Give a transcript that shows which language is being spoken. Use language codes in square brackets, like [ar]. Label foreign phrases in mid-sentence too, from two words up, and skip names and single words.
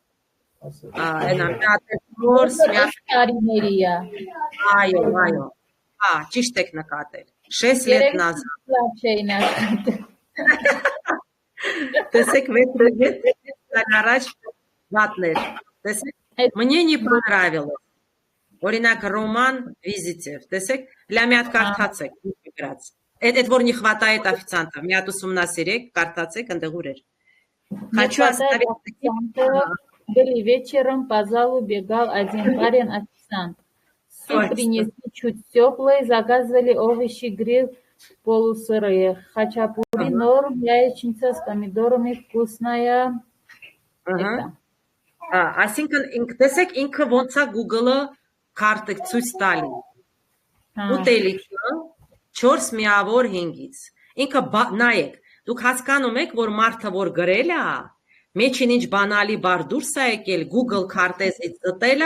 [hy] տարիների է։ Այո, ճիշտ եք նկատել, 6 [ru] лет назад։ [hy] Լավ չէին աշխատել։ Տեսեք 6 առաջ վատներ, տեսեք, [ru] мне не понравилось, [hy] օրինակ Ռոման Վիզիտև, տեսեք, հլա մի հատ կարդացեք, այդ որ [ru] не хватает официанта, [hy] մի հատ ուսումնասիրեք, կարդացեք, ընդեղ ուր էր։ [ru] Хочу оставить Были вечером по залу бегал один парень-официант. Суп принесли чуть теплый, заказывали овощи, гриль полусырые. Хачапури норм, яичница с помидорами вкусная. [hy] Այսինքն տեսեք ինքը ոնց է Google-ը քարտը ցույց տալի։ Ուտելիքը 4 միավոր 5-ից։ Ինքը նայեք, դուք հասկանում եք, որ մարդը որ գրել է, մեջին ինչ բանալի բար դուրս է եկել, Google քարտեզից դտել